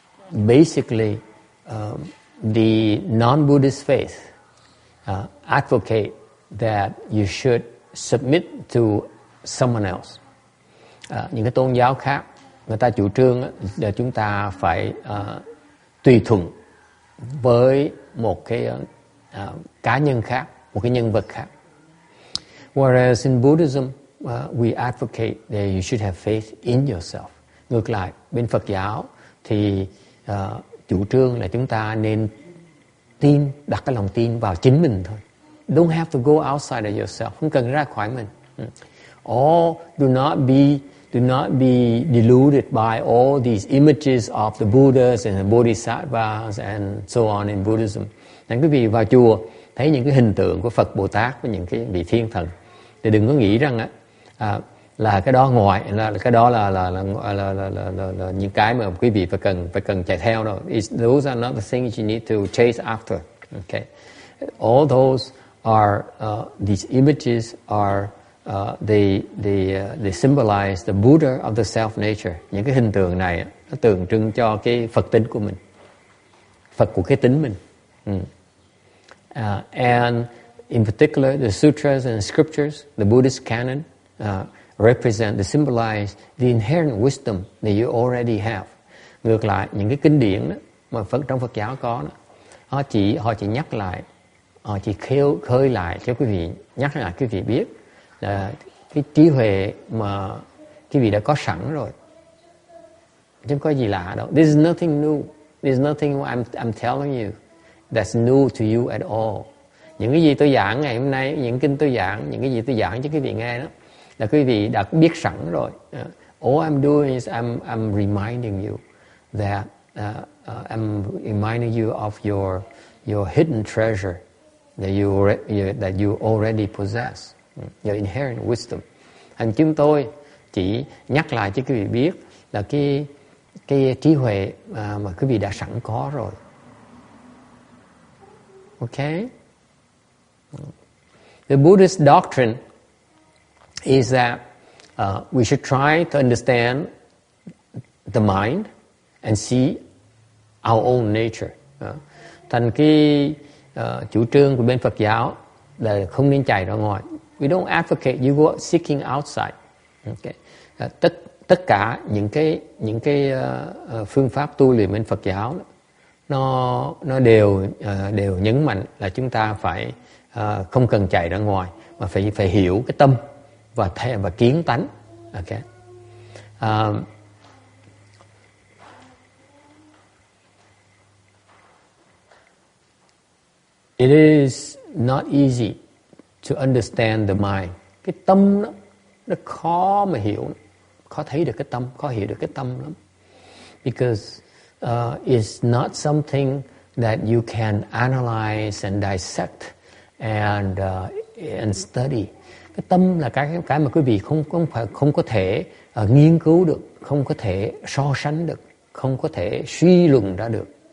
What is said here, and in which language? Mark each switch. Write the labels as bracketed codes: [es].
[en] Basically, the non-Buddhist faith advocate that you should submit to someone else. [vi] Những cái tôn giáo khác, người ta chủ trương là chúng ta phải tùy thuận với một cái cá nhân khác, một cái nhân vật khác. [en] Whereas in Buddhism, we advocate that you should have faith in yourself. [vi] Ngược lại, bên Phật giáo thì chủ trương là chúng ta nên đặt cái lòng tin vào chính mình thôi. [en] Don't have to go outside of yourself. [vi] Không cần ra khỏi mình. [en] Or do not be deluded by all these images of the Buddhas and the Bodhisattvas and so on in Buddhism. [vi] Nên quý vị vào chùa thấy những cái hình tượng của Phật Bồ Tát với những cái vị thiên thần thì đừng có nghĩ rằng là cái đó ngoài, là cái đó là những cái mà quý vị phải cần chạy theo đâu. [en] Those are not the things you need to chase after. Okay, all those are these images are they symbolize the Buddha of the self nature. [vi] Những cái hình tượng này nó tượng trưng cho cái Phật tính của mình, Phật của cái tính mình. [en] And in particular, the sutras and scriptures, the Buddhist canon, represent, they symbolize the inherent wisdom that you already have. [vi] Ngược lại, những cái kinh điển đó, mà trong Phật giáo có đó, họ chỉ nhắc lại, họ chỉ khơi lại cho quý vị, nhắc lại quý vị biết là cái trí huệ mà quý vị đã có sẵn rồi, chứ không có gì lạ đâu. [en] This is nothing new. This is nothing I'm telling you that's new to you at all. [vi] Những cái gì tôi giảng ngày hôm nay, những kinh tôi giảng, những cái gì tôi giảng cho quý vị nghe đó là quý vị đã biết sẵn rồi. [en] All I'm doing is I'm reminding you that I'm reminding you of your hidden treasure that you already possess, your inherent wisdom. [vi] Hành chúng tôi chỉ nhắc lại cho quý vị biết là cái trí huệ mà quý vị đã sẵn có rồi. [en] Okay? The Buddhist doctrine is that we should try to understand the mind and see our own nature. [vi] Thành cái chủ trương của bên Phật giáo là không nên chạy ra ngoài. [en] We don't advocate you go seeking outside. Okay. [vi] Tất cả những cái phương pháp tu luyện bên Phật giáo nó đều nhấn mạnh là chúng ta phải không cần chạy ra ngoài, mà phải hiểu cái tâm và kiến tánh. [en] Okay. It is not easy to understand the mind. [vi] Cái tâm nó khó mà hiểu, khó thấy được cái tâm, khó hiểu được cái tâm lắm. [en] Because it's not something that you can analyze and dissect and study. [vi] Cái tâm là cái mà quý vị không có thể nghiên cứu được, không có thể so sánh được, không có thể suy luận ra được.